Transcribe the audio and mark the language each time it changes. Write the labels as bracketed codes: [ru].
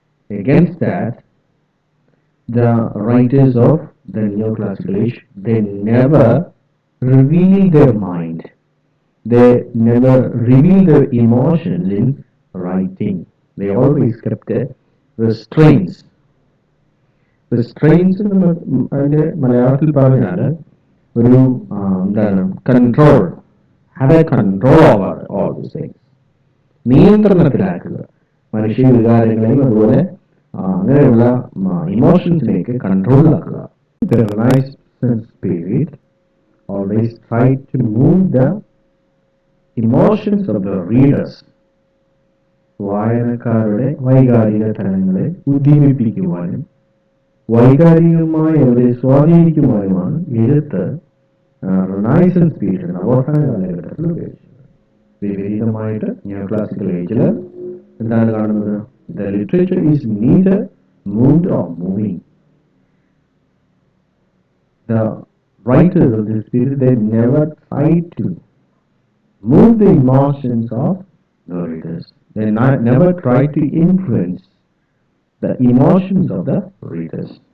[en] Against that, the writers of the neoclassical age, they never reveal their mind. They never reveal their emotions in writing. They always kept restraints. Restraints [ml] അതിന്റെ മലയാളത്തിൽ പറഞ്ഞാൽ ഒരു എന്താണ് [en] Control, have a control over all these things. [ml] നിയന്ത്രണത്തിലാക്കുക മനുഷ്യ വികാരങ്ങളെയും അതുപോലെ അങ്ങനെയുള്ള ഇമോഷൻസിനെയൊക്കെ കൺട്രോളിലാക്കുക. [en] The Renaissance period always tried to move the emotions of the readers. [ml] വായനക്കാരുടെ വൈകാരിക തലങ്ങളെ ഉദ്ദീപിപ്പിക്കുവാനും വൈകാരികമായി അവരെ സ്വാധീനിക്കുവാനുമാണ് എഴുത്ത് റിനൈസൻസ് പീരീഡ് നവോത്ഥാന കാലഘട്ടത്തിൽ ഉപയോഗിച്ചത്. വിപരീതമായിട്ട് നിയോക്ലാസിക്കൽ ഏജിൽ എന്താണ് കാണുന്നത്? [en] The literature is neither moved or moving. The writers of this period, they never tried to move the emotions of the readers. They never tried to influence the emotions of the readers.